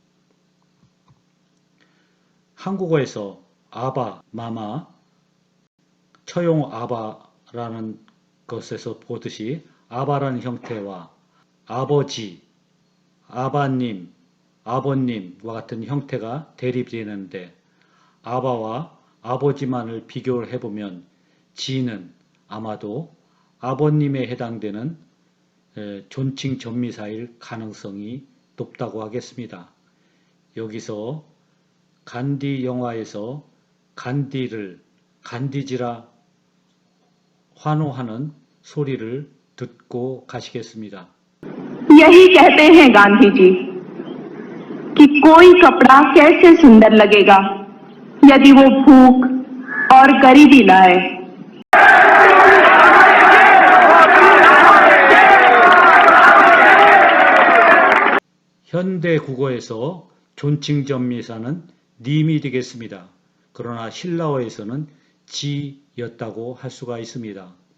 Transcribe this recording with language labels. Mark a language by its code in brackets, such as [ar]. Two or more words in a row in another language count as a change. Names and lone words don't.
[ko] 한국어에서 아바, 마마, 처용 아바라는 것에서 보듯이 아바라는 형태와 아버지, 아바님, 아버님과 같은 형태가 대립되는데 아바와 아버지만을 비교를 해보면 지는 아마도 아버님에 해당되는 존칭 전미사일 가능성이 높다고 하겠습니다. 여기서 간디 영화에서 간디를 간디지라 환호하는 소리를 듣고 가시겠습니다. [hi] यही कहते हैं गांधी जी कि कोई कपड़ा कैसे सुंदर लगेगा यदि वो भूख और गरीबी लाए। [ko] 현대 국어에서 존칭 전미사는 님이 되겠습니다. 그러나 신라어에서는 지였다고 할 수가 있습니다.